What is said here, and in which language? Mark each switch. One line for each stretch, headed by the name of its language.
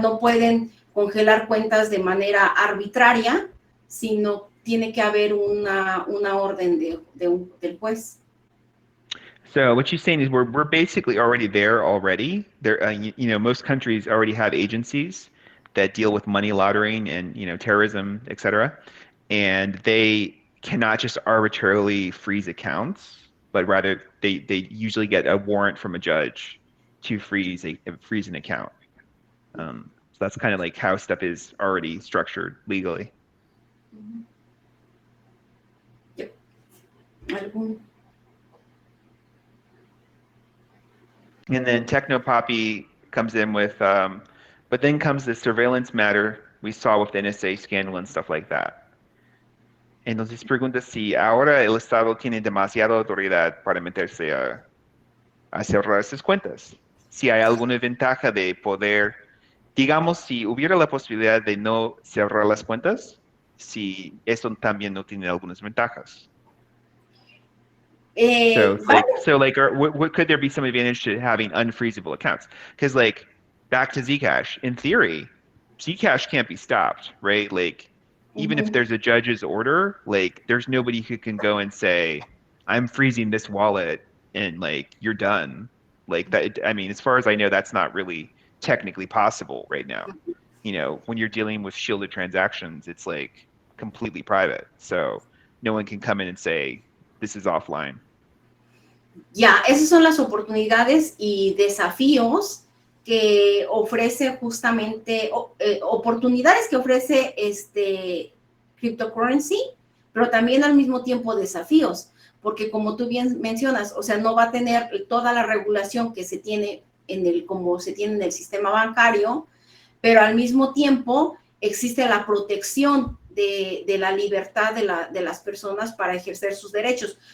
Spanish: No pueden congelar cuentas de manera arbitraria, sino tiene que haber una orden del juez.
English: So what you're saying is we're basically already there already. There, most countries already have agencies that deal with money laundering and terrorism, etc. And they cannot just arbitrarily freeze accounts, but rather they usually get a warrant from a judge to freeze an account. So that's kind of like how stuff is already structured legally. Yep. And then Technopoppy comes in with, but then comes the surveillance matter we saw with the NSA scandal and stuff like that.
Spanish: Entonces pregunta si ahora el Estado tiene demasiada autoridad para meterse a cerrar esas cuentas. Si hay alguna ventaja de poder, digamos, si hubiera la posibilidad de no cerrar las cuentas, si eso también no tiene algunas ventajas.
English: What could there be some advantage to having unfreezable accounts? Because back to Zcash, in theory, Zcash can't be stopped, right? Even if there's a judge's order, there's nobody who can go and say, I'm freezing this wallet and you're done. That, I mean, as far as I know, that's not really technically possible right now. you know, when you're dealing with shielded transactions, it's like completely private. So no one can come in and say, this is offline.
Spanish: Ya, esas son las oportunidades y desafíos que ofrece justamente, oportunidades que ofrece cryptocurrency, pero también al mismo tiempo desafíos, porque como tú bien mencionas, o sea, no va a tener toda la regulación que se tiene como se tiene en el sistema bancario, pero al mismo tiempo existe la protección de la libertad de las personas para ejercer sus derechos.